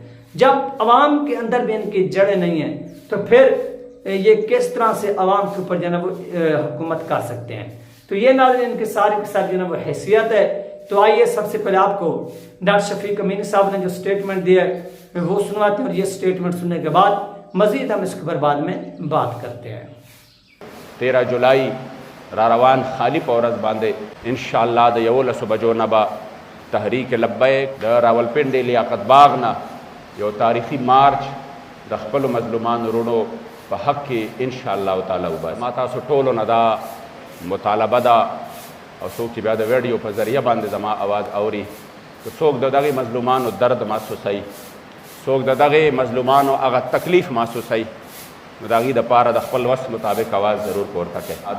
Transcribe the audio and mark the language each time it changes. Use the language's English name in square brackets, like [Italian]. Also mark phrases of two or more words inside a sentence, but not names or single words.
[Urdu] جب عوام کے اندر بھی ان کی جڑیں نہیں ہیں تو پھر یہ کس طرح سے عوام کے اوپر جو ہے وہ حکومت کر سکتے ہیں؟ تو یہ ناظرین ان کے سارے کے ساتھ جو ہے وہ حیثیت ہے۔ تو آئیے سب سے پہلے آپ کو ڈاکٹر شفیق امینی صاحب نے جو سٹیٹمنٹ دیا ہے وہ سنواتے ہیں، اور یہ سٹیٹمنٹ سننے کے بعد مزید ہم اس کے بعد میں بات کرتے ہیں۔ [Pashto] 13 جولائی را روان خالی پورز باندے انشاءاللہ د 11 بجو نبا تحریک لبیک د راولپنڈی لیاقت باغ نا یو تاریخی مارچ د خپل مظلومان رونو په حق کې [Arabic] انشاءاللہ تعالی [Pashto] وباس ما تاسو ټولو نه دا مطالبه ده، او څوک چې بیا د ویډیو په ذریعه باندې زما آواز اوري که څوک د دغې مظلومانو درد محسوسوي، څوک د دغې مظلومانو هغه تکلیف محسوسوي، نو د هغې دپاره د خپل وس مطابق آواز ضرور پورته کړئ۔